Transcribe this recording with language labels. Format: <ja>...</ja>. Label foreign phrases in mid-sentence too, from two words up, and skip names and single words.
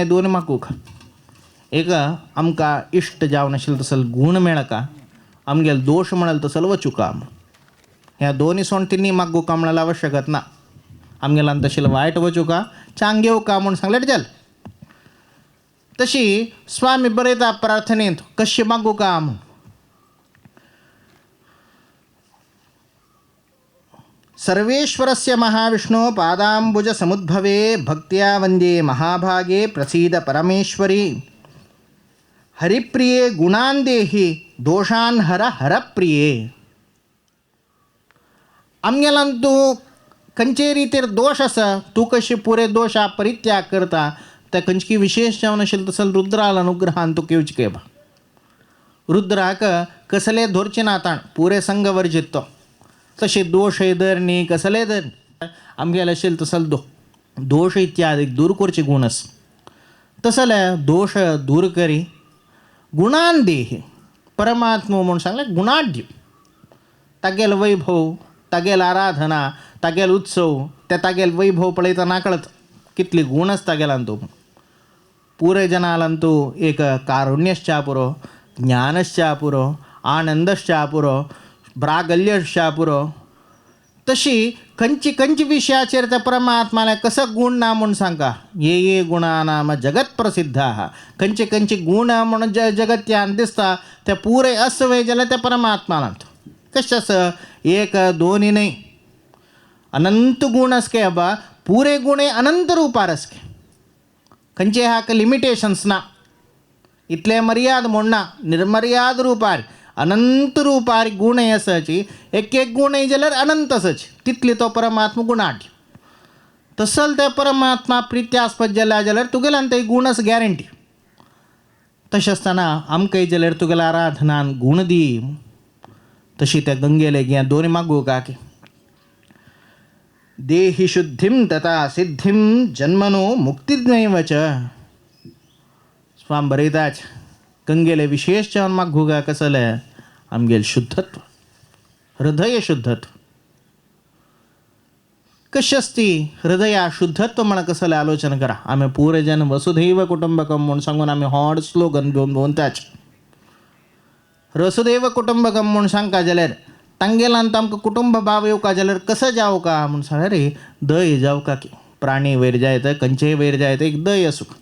<kok>दोन मागूक एक आमकां इश्ट जावन आशिल्लो तसल गूण मेळ का आमगेलो दोश म्हणल तसल वचुका ह्या दोन्ही सोंटींनी मागूका म्हणाल आवश्यकत ना आमगेलान तशिल्लो वायट वचुका चांग घेवका म्हूण सांगलेट जाल तशी स्वामी बरयता प्रार्थनेंत कशी मागूका म्हूण</kok> <sa>सर्वेश्वरस्य महाविष्णो पादांबुज समुद्भवे भक्त्या वंदे महाभागे प्रसीद परमेश्वरी हरिप्रिये गुणान् देहि दोषान् हर हरप्रिये</sa> <kok>आमगेलांतू खंयचे रितीर दोष आसा तूं कशी पुरे दोशा परित्याग करता त्या खंयची विशेष जावन आशिल्लो तसलो रुद्राल अनुग्रहान तूं केवची केबा रुद्राक कसले धरचे ना ताण पुरे संग वर्जित तो तसे दोष दर न्ही कसले दर आमगेले आशिल्लो तसलो दोष इत्यादी दूर करचे गुण आस तसले दोष दूर करी</kok> <sa>गुणान देहि</sa> <kok>परमात्मा म्हूण सांगलें गुणाढ्य तागेलो वैभव तागेल आराधना तागेल उत्सव त्या तागेल वैभव पळयता नाकळत कितली गुण आसता तागेलांतू पुरे जनालांतू एक कारुण्यश्चा पुरो ज्ञानश्चा पुरो आनंदश्चा पुरो ब्रागल्यश्चा पुरो तशी खंयची विशयाचेर त्या परमात्माला कसं गुण ना म्हूण सांगता</kok> <sa>ये गुणा नाम जगत प्रसिद्धा</sa> <kok>खंयचे गुण म्हणून जगत्यान दिसता ते पुरे असवे जाल्यार त्या परमात्मालांत कशें आसा एक दोन न्ही अनंत गुण आसके बाबा पुरे गुणे अनंत रुपार आसके खंयचे हाका लिमिटेशन्स ना इतले मर्याद म्हूण ना निर्मर्याद रुपार अनंत रुपार गुण आसाची एक गुण जाल्यार अनंत आसाची तितली तो परमात्मा गुणाढ्य तसल ते परमात्मा प्रित्यास्पद जाल्यार तुगेल्यान ते गुण आसा गॅरंटी तशें आसतना आमकां जाल्यार तुगेल्या आराधनान गुण दी तशी त्या गंगेले घे दोन मागू का की</kok> <sa>देहि शुद्धिं तथा सिद्धिं जन्मनो मुक्तिज्ञैव च</sa> <kok>स्वामी बरयताच गंगेले विशेष जावन मागू का कसले आमगेल शुद्धत्व हृदय शुद्धत्व कशी असती हृदया शुद्धत्व म्हण कसले आलोचना करा आम्ही पुरे जन</kok> <sa>वसुधैव कुटुंबकम</sa> <kok>म्हणून सांगून आम्ही हॉड स्लोगन घेवन भोंवताच</kok> <sa>वसुधैव कुटुंबकम</sa> <kok>म्हणून सांगता जाल्यार तांगेलांत आमकां कुटुंब भाव येवका जाल्यार कसं जावं का म्हणून सांगल्यार रे दय जावं का की प्राणी वयर जायत खंयचेय वयर जायत एक दय आसूं</kok>